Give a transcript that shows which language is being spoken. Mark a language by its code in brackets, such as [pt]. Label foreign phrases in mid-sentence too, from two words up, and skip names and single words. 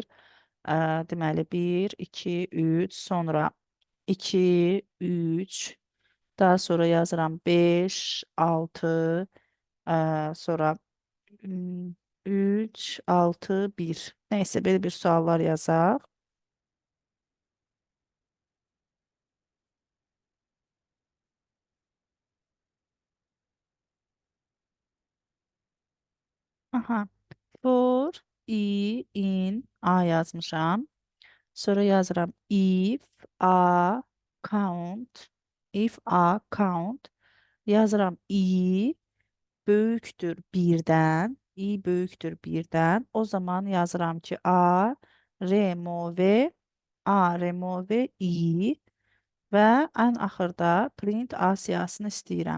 [az] Deməli 1, 2, 3, sonra 2, 3. Daha sonra yazıram 5, 6, sonra 3, 6, 1. [tr] Neyse böyle [az] bir suallar yazaq. Aha. [en] For, in, [az] A yazmışam. Sonra yazıram count, [en] if a count. [az] Yazıram böyükdür birdən, böyükdür birdən. O zaman yazıram ki remove və ən axırda print A siyahısını istəyirəm.